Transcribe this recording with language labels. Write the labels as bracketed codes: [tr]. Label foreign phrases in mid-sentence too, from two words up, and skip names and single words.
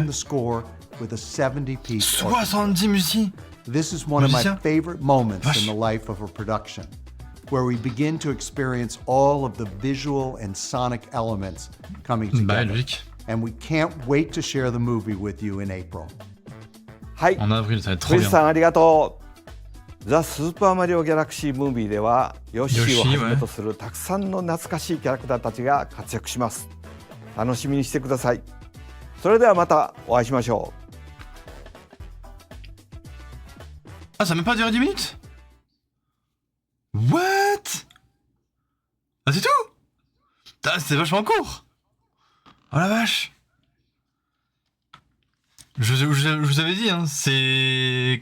[en] the score with a 70-piece orchestra. [fr] 70 musiques. [en] This is one of my [fr] Musicien. [en] favorite moments [fr] Vache. [en] in the life of a production, where we begin to experience all of the visual and sonic elements coming [fr] Bah [en] together. [fr] logique. [en] And we can't wait to share the movie with you in April. [ja] はい、 [fr] En avril, ça va être [ja] ク [fr] trop [ja] リス [fr] bien. [ja] さんありがとう。ザ・スーパーマリオ・ギャラクシー・ムービーではヨッシーをはじめとするたくさんの懐かしいキャラクターたちが活躍します。楽しみにしてください。それではまたお会いしましょう。 [fr] Ah, ça a même pas duré 10 minutes? What? Ah, c'est tout? Putain, c'est vachement court! Oh la vache! Je vous avais dit, hein, c'est.